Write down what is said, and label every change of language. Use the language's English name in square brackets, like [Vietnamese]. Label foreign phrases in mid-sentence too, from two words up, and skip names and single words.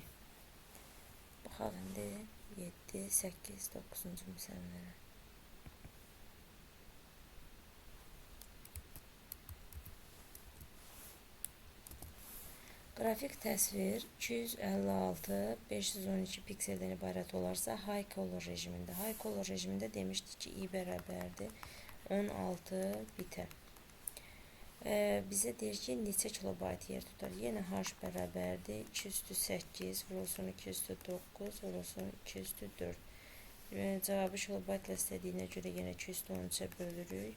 [Azerbaijani] Baxaq indi 7, 8, 9-cu məsələlərə. Qrafik təsvir 256 512 pikseldən ibarət olarsa [English] high color [Azerbaijani] rejimində. [English] High color [Azerbaijani] rejimində demişdik ki, i bərabərdir 16 bitə. Bizə deyir ki, neçə kilobayt yer tutar? Yenə h bərabərdir 2 üstü 8 vurulsun 2 üstü 9 vurulsun 2 üstü 4. Cavabı kilobaytla istədiyinə görə yenə 2 üstü 13-ə bölürük.